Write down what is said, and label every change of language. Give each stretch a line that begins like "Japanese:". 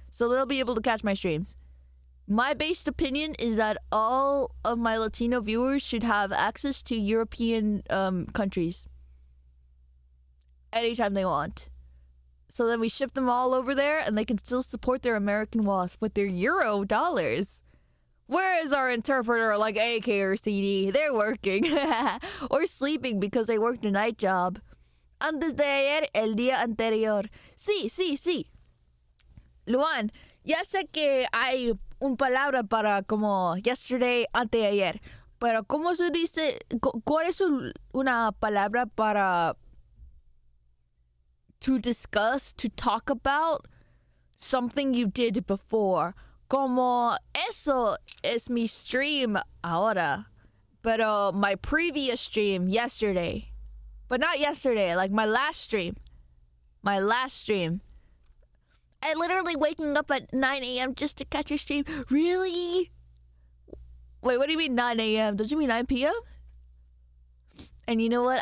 English: So they'll be able to catch my streams. My based opinion is that all of my Latino viewers should have access to European countries. Anytime they want. So then we ship them all over there and they can still support their American WASP with their Euro dollars. Where is our interpreter like AK or CD? They're working. Or sleeping because they worked a night job.
Spanish: Antes de ayer, el día anterior. Sí. Luan, ya sé que hay una palabra para como
English: yesterday,
Spanish: anteayer. Pero ¿cómo se dice? ¿Cuál es una palabra para...
English: to discuss, to talk about something you did before?
Spanish: Como eso es mi stream ahora. Pero
English: my previous stream yesterday. But not yesterday, like my last stream. My last stream. I literally waking up at 9 a.m. just to catch your stream. Really? Wait, what do you mean 9 a.m.? Don't you mean 9 p.m.? And you know what?